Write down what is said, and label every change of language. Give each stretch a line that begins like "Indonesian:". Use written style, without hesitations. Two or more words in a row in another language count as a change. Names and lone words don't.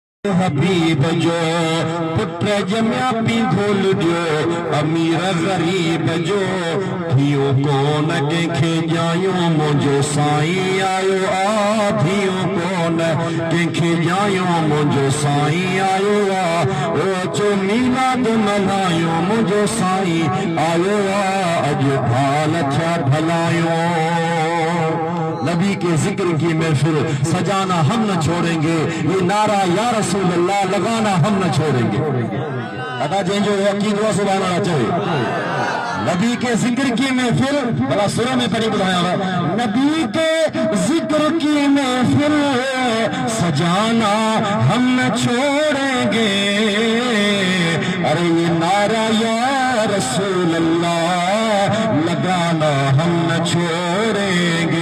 Sindhi: हबीब जो पुत्र जमिया पी खोल दियो अमीर गरीब जो थियो कोन कंहिंखे ॼायो मुंहिंजो साईं आयो आ थियो कोन कंहिंखे ॼायो मुंहिंजो साईं आयो आ ओ चो मीलाद मल्हायो मुंहिंजो साईं आयो आ अॼु भाल छा भलायो।
Hindi: नबी के जिक्र की महफिल सजाना हम न छोड़ेंगे, ये नारा
Arabic: يا رسول الله
Hindi: लगाना हम न छोड़ेंगे।
Sindhi: अदा जंहिंजो यकीन हुआ
Arabic: سبحان الله
Sindhi: चवे।
Hindi: नबी के जिक्र की महफिल
Sindhi: भला सुर में पढ़ी ॿुधायां,
Hindi: नबी के जिक्र की महफिल सजाना हम न छोड़ेंगे। अरे ये नारा
Arabic: يا رسول الله
Hindi: लगाना हम न छोड़ेंगे।